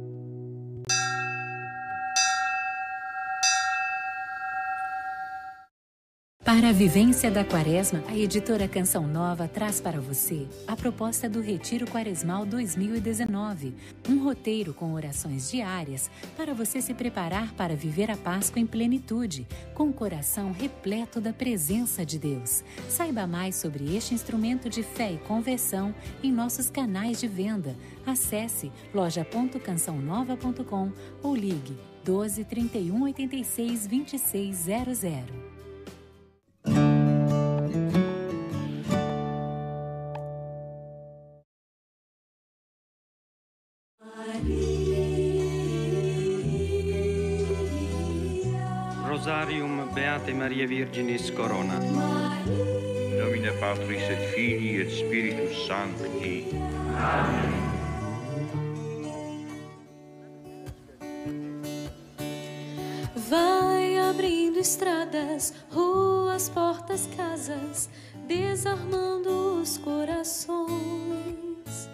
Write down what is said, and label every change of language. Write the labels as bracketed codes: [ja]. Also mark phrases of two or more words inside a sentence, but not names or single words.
[pt] Para a vivência da Quaresma, a editora Canção Nova traz para você a proposta do Retiro Quaresmal 2019, um roteiro com orações diárias para você se preparar para viver a Páscoa em plenitude, com o coração repleto da presença de Deus. Saiba mais sobre este instrumento de fé e conversão em nossos canais de venda. Acesse loja.cançãonova.com ou ligue 12 31 86 26 00. [la] Rosarium Beate Maria Virginis Corona. Nomine Patris et Filii et Spiritus Sancti. Amen. [pt] Vai abrindo estradas, ruas, portas, casas, desarmando os corações.